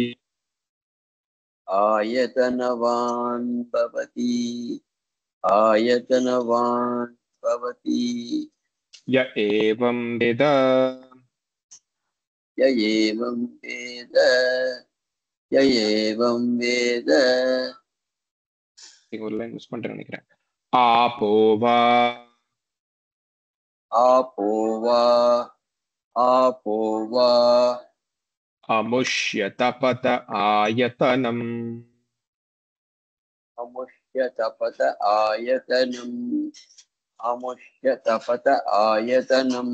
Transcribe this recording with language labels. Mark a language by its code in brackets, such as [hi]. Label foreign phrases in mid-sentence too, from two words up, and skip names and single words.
[sa] आयतनवान् भवति आयतनवान् भवति य एवं वेद य एवं वेद य एवं वेद [ta] ஒரு [en] line miss [ta] பண்ணிட்டேன்னு நினைக்கிறேன் [sa] आपो वा आपो वा अमुष्य तपत आयतनम् अमुष्य तपत आयतनम् अमुष्य तपत आयतनम्